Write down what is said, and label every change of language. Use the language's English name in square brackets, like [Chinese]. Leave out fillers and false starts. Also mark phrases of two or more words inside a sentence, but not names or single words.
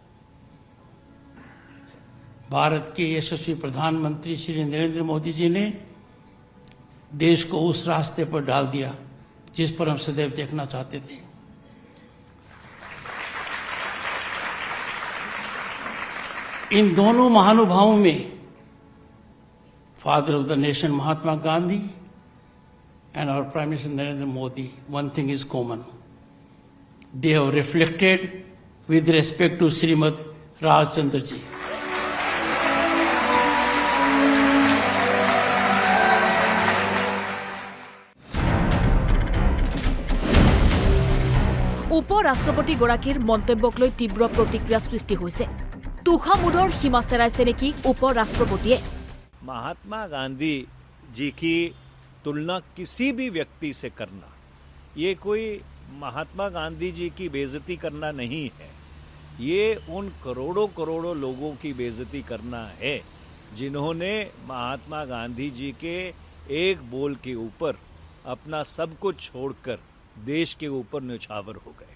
[Hindi] भारत के यशस्वी प्रधानमंत्री श्री नरेंद्र मोदी जी ने देश को उस रास्ते पर डाल दिया जिस पर हम सदैव देखना चाहते थे। इन दोनों महानुभावों में [English] father of the nation महात्मा गांधी and our Prime Minister Narendra Modi, one thing is common. They have reflected with respect to Srimad Rajchandra ji. [Assamese] উপৰাষ্ট্ৰপতিগৰাকীৰ মন্তব্যক লৈ তীব্ৰ প্ৰতিক্ৰিয়া সৃষ্টি হৈছে। তুষামুদৰ সীমা চেৰাইছে নেকি উপৰাষ্ট্ৰপতিয়ে? [Hindi] महात्मा गांधी जी की तुलना किसी भी व्यक्ति से करना, ये कोई महात्मा गांधी जी की बेइज्जती करना नहीं है। ये उन करोड़ों करोड़ों लोगों की बेइज्जती करना है जिन्होंने महात्मा गांधी जी के एक बोल के ऊपर अपना सब कुछ छोड़कर देश के ऊपर न्यौछावर हो गए।